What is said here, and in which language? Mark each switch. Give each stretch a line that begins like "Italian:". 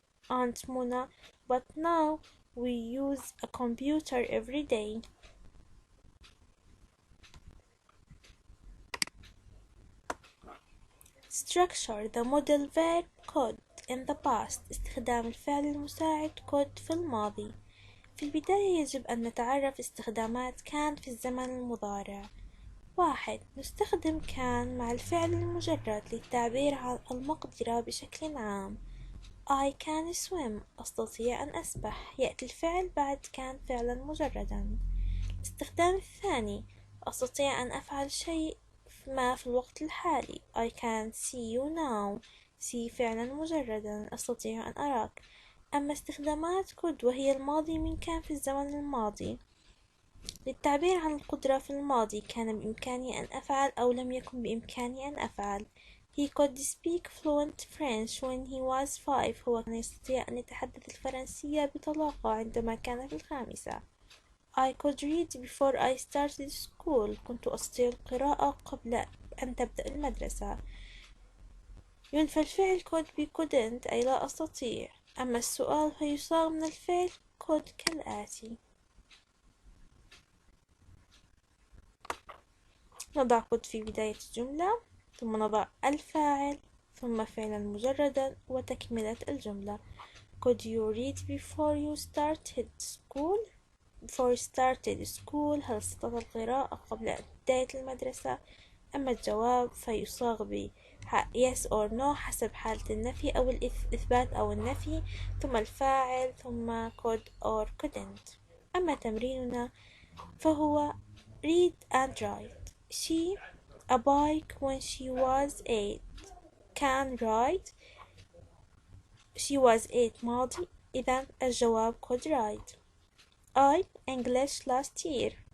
English: Aunt Mona, but now we use a computer every day. Structure the modal verb could in the past.
Arabic: استخدام الفعل المساعد could في الماضي. في البداية يجب أن نتعرف استخدامات كان في الزمن المضارع. 1. نستخدم كان مع الفعل المجرد للتعبير عن المقدرة بشكل عام.
English: I can swim.
Arabic: أستطيع أن أسبح. يأتي الفعل بعد كان فعلا مجردا. الاستخدام الثاني: أستطيع أن أفعل شيء ما في الوقت الحالي.
English: I can see you now.
Arabic: see فعلا مجردا. أستطيع أن أراك. أما استخدامات could وهي الماضي من كان في الزمن الماضي للتعبير عن القدرة في الماضي: كان بإمكاني أن أفعل أو لم يكن بإمكاني أن أفعل.
English: He could speak fluent French when he was 5.
Arabic: هو كان يستطيع أن يتحدث الفرنسية بطلاقة عندما كان في الخامسة.
English: I could read before I started school.
Arabic: كنت أستطيع القراءة قبل أن تبدأ المدرسة. ينفى الفعل could ب couldn't أي لا أستطيع. أما السؤال فيصاغ من الفعل could كالآتي: نضع could في بداية الجملة، ثم نضع الفاعل، ثم فعلا مجردا، وتكملة الجملة.
English: Could you read before you started school?
Arabic: هل استطعت القراءة قبل بداية المدرسة؟ أما الجواب فيصاغ ب
English: yes or no
Arabic: حسب حالة النفي أو الإثبات أو النفي، ثم الفاعل، ثم
English: could or couldn't.
Arabic: أما تمريننا فهو
English: read and write. She a bike when she was 8. can ride. she was 8
Arabic: ماضي، إذن الجواب
English: could ride. I English last year.